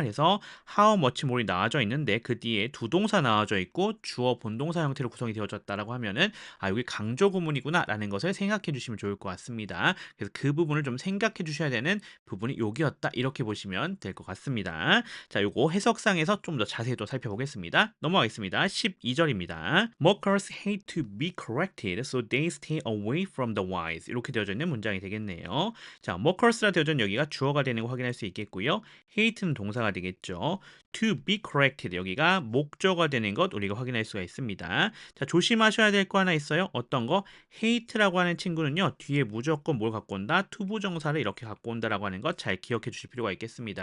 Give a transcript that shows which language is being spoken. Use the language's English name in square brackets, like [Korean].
[Korean] 그래서 how much more이 나와져 있는데 그 뒤에 두 동사 나와져 있고 주어 본동사 형태로 구성이 되어졌다라고 하면은 아, 여기 강조 구문이구나라는 것을 생각해 주시면 좋을 것 같습니다. 그래서 그 부분을 좀 생각해 주셔야 되는 부분이 여기였다. 이렇게 보시면 될 것 같습니다. 자, 요거 해석상에서 좀 더 자세히 또 살펴보겠습니다. 넘어가겠습니다. 12절입니다. [English] Mockers hate to be corrected, so they stay away from the wise. [Korean] 이렇게 되어져 있는 문장이 되겠네요. 자, mockers라 되어져 있는 여기가 주어가 되는 거 확인할 수 있겠고요. hate는 동사가 되겠죠. [English] to be corrected [Korean] 여기가 목적어가 되는 것 우리가 확인할 수가 있습니다. 자, 조심하셔야 될 거 하나 있어요. 어떤 거? hate라고 하는 친구는요. 뒤에 무조건 뭘 갖고 온다? 투부정사를 이렇게 갖고 온다라고 하는 것 잘 기억해 주실 필요가 있겠습니다.